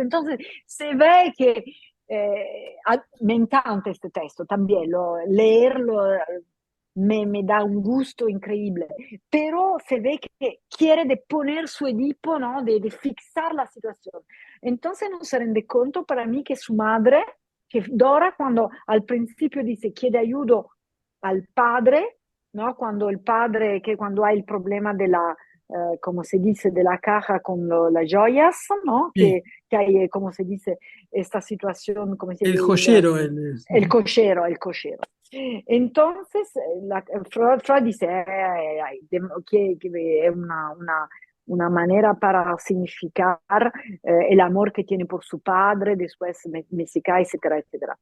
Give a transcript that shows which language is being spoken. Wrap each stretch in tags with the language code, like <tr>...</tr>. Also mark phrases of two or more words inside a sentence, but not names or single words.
<es>Entonces se ve que me encanta este texto también, leerlo me da un gusto increíble, pero se ve que quiere de poner su Edipo, ¿no? De fixar la situación. Entonces no</es> <it>se rende conto</it> <es>para mí que su madre, que Dora cuando al principio dice</es> <it>chiede aiuto al padre,</it> <es>¿no? Cuando el padre, que cuando hay el problema de la, como se dice, de la caja con las joyas, ¿no? Sí, Que hay, como se dice, esta situación, como se el dice, joyero, el cochero, el cochero. Entonces, Freud dice que es una manera para significar el amor que tiene por su padre, después Messica, etcétera, etcétera.</es>